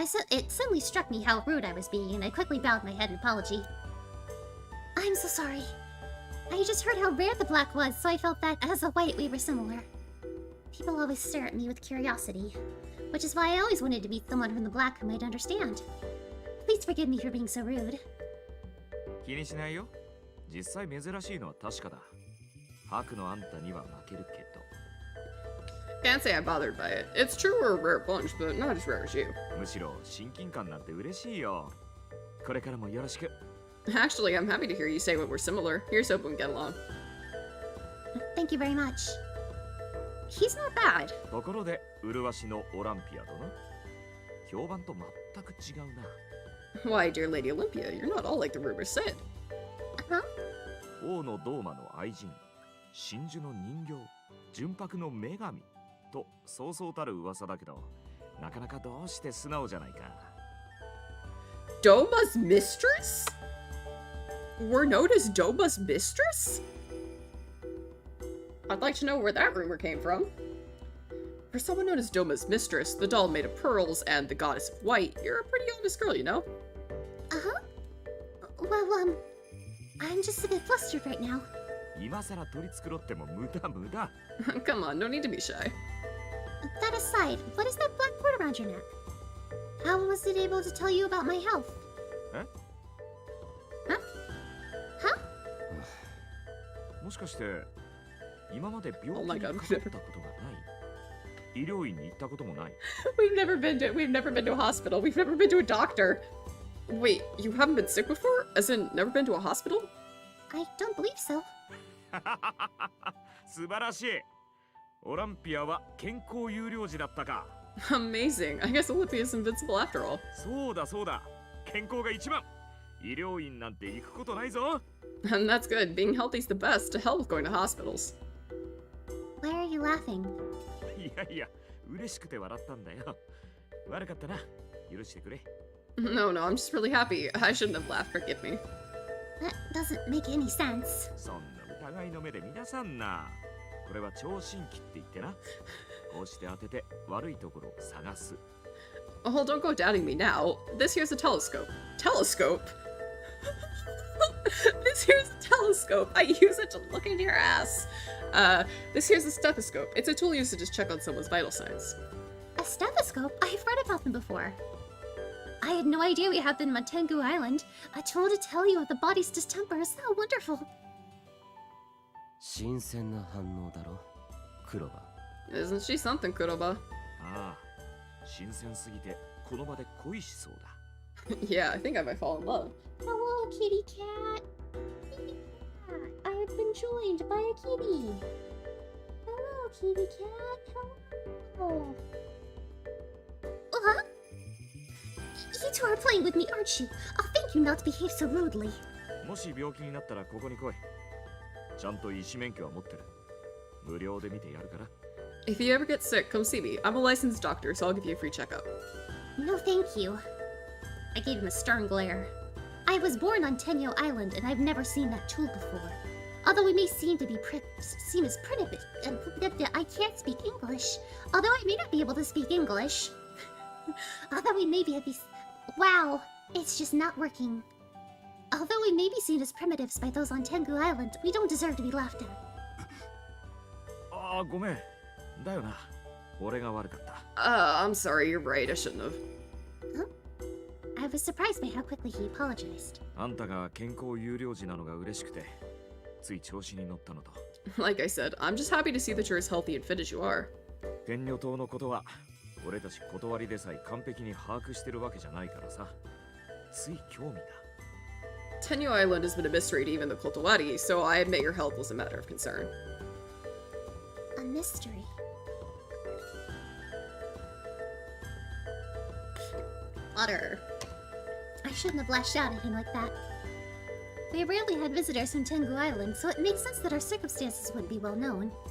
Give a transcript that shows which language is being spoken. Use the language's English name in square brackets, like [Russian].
[English] It suddenly struck me how rude I was being, and I quickly bowed my head in apology. I'm so sorry. I just heard how rare the black was, so I felt that as a white we were similar. People always stare at me with curiosity, which is why I always wanted to meet someone from the black who might understand. Please forgive me for being so rude. [Japanese] 気にしないよ。実際珍しいのは確かだ。白のあんたには負けるけど。 [English] Can't say I'm bothered by it. It's true we're a rare bunch, but not as rare as you. [Japanese] むしろ親近感なんて嬉しいよ。これからもよろしく。 [English] Actually, I'm happy to hear you say what we're similar. Here's hoping we get along. Thank you very much. He's not bad. [Japanese] ところで、麗しのオランピア殿。評判と全く違うな。 [English] Why, dear Lady Olympia, you're not all like the rumors said. Huh? [Japanese] 王のドーマの愛人、真珠の人形、純白の女神とそうそうたる噂だけど、なかなかどうして素直じゃないか。 [English] Doma's mistress? We're known as Doma's mistress? I'd like to know where that rumor came from. For someone known as Doma's mistress, the doll made of pearls, and the goddess of white, you're a pretty honest girl, you know? Uh-huh. Well, I'm just a bit flustered right now. [Japanese] 今さら取り繕っても無駄無駄。 [English] Come on, no need to be shy. That aside, what is that black cord around your neck? How was it able to tell you about my health? [Japanese] え？ [English] Huh? Huh? [Japanese] もしかして今まで病気 [English] Oh [Japanese] に [English] my [Japanese] か [English] god, [Japanese] かったことがない？医療院に行ったこともない？ [English] We've never been to a hospital. We've never been to a doctor. Wait, you haven't been sick before? As in, never been to a hospital? I don't believe so. [Japanese] 素晴らしい。オランピアは健康優良児だったか。 [English] Amazing. I guess Olympia's invincible after all. [Japanese] そうだそうだ。健康が一番。医療院なんて行くことないぞ。 [English] And that's good. Being healthy's the best. To hell with going to hospitals. Why are you laughing? [Japanese] いやいや、嬉しくて笑ったんだよ。悪かったな。許してくれ。 [English] No, I'm just really happy. I shouldn't have laughed. Forgive me. That doesn't make any sense. [Japanese] そんな疑いの目で見なさんな。これは聴診器って言ってな。こうして当てて悪いところを探す。 [English] Oh, don't go doubting me now. This here's a telescope. Telescope? This here's a telescope. I use it to look into your ass. This here's a stethoscope. It's a tool used to just check on someone's vital signs. A stethoscope? I've read about them before. I had no idea we had them on Tengu Island. A tool to tell you of the body's distempers. How wonderful. 新鮮な反応だろ、クロバ。 Isn't she something, Kuroba? ああ、新鮮すぎてこの場で恋しそうだ。 Yeah, I think I might fall in love. Hello, kitty cat. Kitty cat. I have been joined by a kitty. Hello, kitty cat. Hello. two are playing with me, aren't you? I'll thank you not to behave so rudely. [Japanese] もし病気になったらここに来い。ちゃんと医師免許は持ってる。無料で見てやるから。 [English] If you ever get sick, come see me. I'm a licensed doctor, so I'll give you a free checkup. No, thank you. I gave him a stern glare. I was born on Tenyo Island, and I've never seen that tool before. Although we may seem to be seem as primitive, I can't speak English. Although I may not be able to speak English. Although we may be at least... Wow, it's just not working. Although we may be seen as primitives by those on Tengu Island, we don't deserve to be laughed at. [Japanese] ああ、ごめん。だよな。俺が悪かった。 [English] I'm sorry, you're right, I shouldn't have. Huh? I was surprised by how quickly he apologized. [Japanese] あんたが健康有料児なのが嬉しくて、つい調子に乗ったのと。 [English] Like I said, I'm just happy to see that you're as healthy and fit as you are. [Japanese] 天女島のことは、俺たち断りでさえ完璧に把握してるわけじゃないからさ。つい興味だ。 [English] Tenyu Island has been a mystery to even the Kotowari, so I admit your health was a matter of concern. A mystery. Water. I shouldn't have lashed out at him like that. We rarely had visitors from Tengu Island, so it makes sense that our circumstances wouldn't be well known.